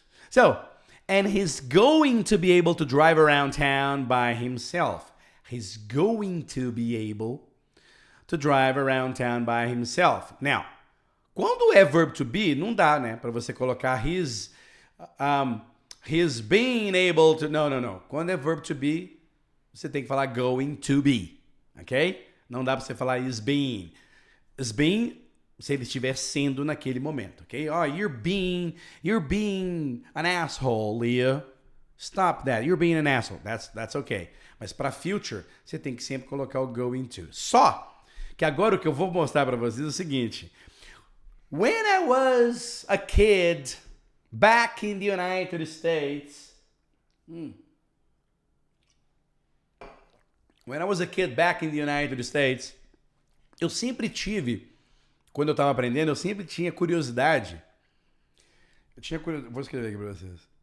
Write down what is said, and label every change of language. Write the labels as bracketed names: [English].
[English] So, and he's going to be able to drive around town by himself. He's going to be able to drive around town by himself. [Portuguese] Now, quando é verb to be, não dá, né? Para você colocar [English] he's being able to... [Portuguese] Não. Quando é verb to be, você tem que falar going to be. Ok? Não dá para você falar is being. [English] Is being... [Portuguese] se ele estiver sendo naquele momento, [English] ok? Oh, you're being an asshole, Leah. Stop that. You're being an asshole. That's okay. [Portuguese] Mas para future, você tem que sempre colocar o going to. Só que agora o que eu vou mostrar para vocês é o seguinte. [English] When I was a kid back in the United States... When I was a kid back in the United States, [Portuguese] eu sempre tive, quando eu estava aprendendo, eu sempre tinha curiosidade. Vou escrever aqui para vocês.